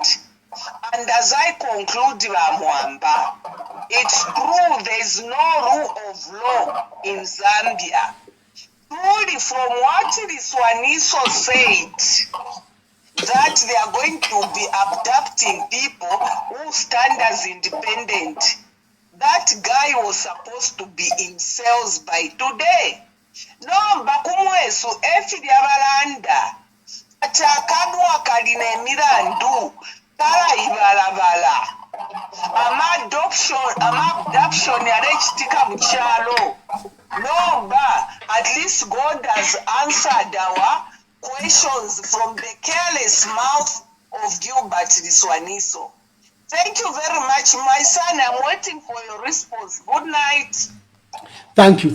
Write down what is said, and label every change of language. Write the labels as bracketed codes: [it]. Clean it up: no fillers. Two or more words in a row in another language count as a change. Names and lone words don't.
[en] And as I conclude, Ramwamba, it's true there is no rule of law in Zambia. Truly, from what Liswaniso said, that they are going to be abducting people who stand as independent, that guy was supposed to be in cells by today. [bem] No, bakumwesu efiri abalanda atakadwa kalina emirandu kala ibalabala abduction yarekitika mu kyalo. [en] No, at least God has answered our questions from the careless mouth of Gilbert Liswaniso. Thank you very much, my son. I'm waiting for your response. Good night. Thank you.